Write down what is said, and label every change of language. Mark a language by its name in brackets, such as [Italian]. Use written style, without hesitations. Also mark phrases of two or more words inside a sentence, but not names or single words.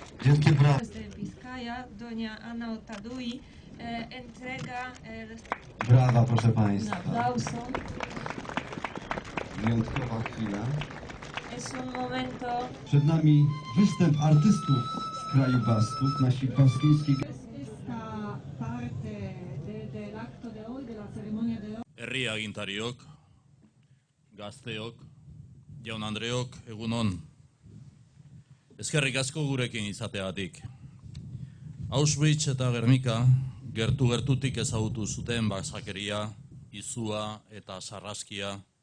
[Polish] Wielkie brawa. [Spanish] Desde Vizcaya, doña Ana Otadui, entrega [Polish] Brawa, proszę [Spanish] un [Polish] Państwa. [Spanish] aplauso. [Polish] Wyjątkowa chwila. [Spanish] Es un momento. [Polish] Przed nami występ artystów z kraju Basków, nasi baskijski. [Spanish] Esta parte del acto de hoy, de la ceremonia de hoy. [Basque] Herri agintariok, gazteok, jaun Andreok, egunon. Eskerrik asko gurekin izateagatik. Auschwitz eta Gernika gertu-gertutik ezagutu zuten basakeria, izua eta sarraskia.